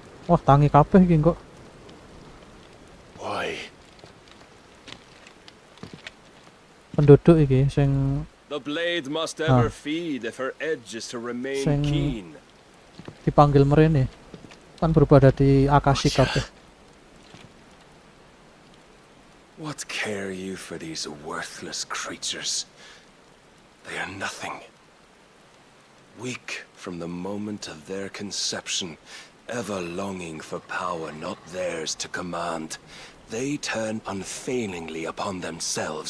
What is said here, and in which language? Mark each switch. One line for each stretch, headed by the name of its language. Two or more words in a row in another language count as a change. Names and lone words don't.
Javanese: Wah, tangi kabeh iki kok.
English: Why?
Javanese: Penduduk iki sing
English: The blade must ever feed if her edge is to remain
Javanese: Sing-
English: keen.
Javanese: dipanggil merene. Kan berubah dadi Akashi kabeh.
English: What care you for these worthless creatures? They are nothing. Weak from the moment of their conception, ever longing for power not theirs to command, they turn unfailingly upon themselves.